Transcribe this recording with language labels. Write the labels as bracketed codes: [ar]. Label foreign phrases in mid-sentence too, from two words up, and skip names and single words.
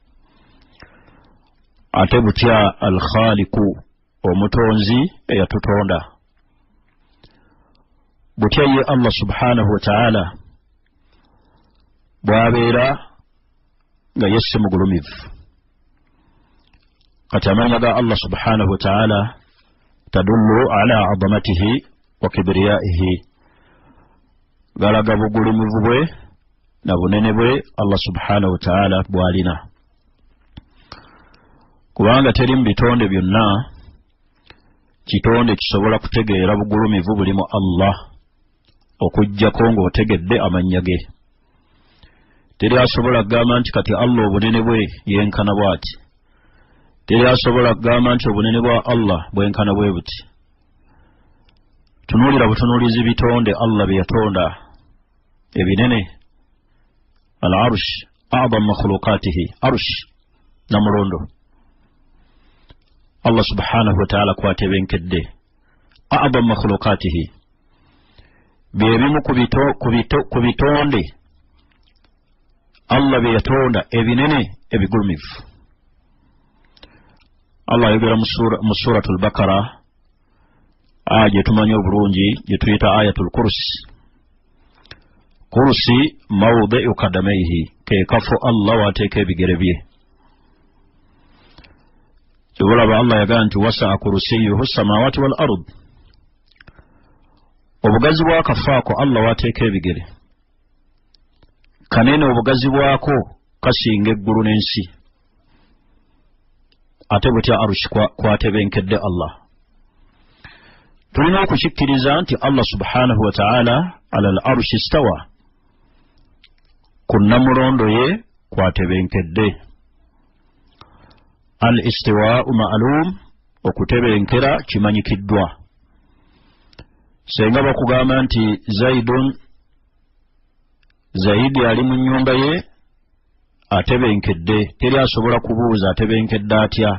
[lg] Ate butya al-Khaliqu, omutonzi eyatutonda, butya ye Allah [ar] سبحانه وتعالى [lg] bw'abeera nga yesse mugulumivu. Kati amannya ga Allah [ar] سبحانه وتعالى تدل على عظمته وكبريائه, [lg] galaga bugulumivu bwe na bunene bwe Allah [ar] سبحانه وتعالى [lg] bwalina. kubanga teri mu bitonde byonna kitonde kisobola kutegeera bugulumivu bulimu Allah okujjako ng'otegedde amannya ge. Teri asobola kugamba nti kati Allah obunene bwe yenkana bw'ati. Teri asobola kugamba nti obunene bwa Allah bwenkana bwe buti. Tunuulira butunuulizi bitonde Allah bye yatonda ebinene. [ar] العرش أعظم مخلوقاته، عرش namulondo. [lg] Allah [ar] سبحانه وتعالى [lg] kwatebenkedde [ar] أعظم مخلوقاته, [lg] byebimu ku bitonde Allah bye yatonda ebinene ebigulumivu. Allah ayogera mu suratul Bakara gye tumanyi obulungi gye tuyita ayatul kursi. [ar] الكرسي موضع قدميه, [lg] ke kafo Allah wateeka ebigere bye. Kyobulaba Allah yagaa nti [ar] وسع كرسيه السماوات والأرض. [lg] Obugazi bw'akafaako Allah wateeka ebigere. Kanene obugazi bwako kasinga eggulu n'ensi. Ate butya arushi kwatebenkedde Allah. Tulina okukikkiriza nti Allah [ar] سبحانه وتعالى على العرش استوى, [lg] ku namulondo ye kwatebenkedde. [ar] الاستواء معلوم, [lg] okutebenkera kimanyikiddwa. Senga bakugamba nti Zaidi ali mu nnyumba ye atebenkedde, teri asobola kubuuza atebenkedde atya.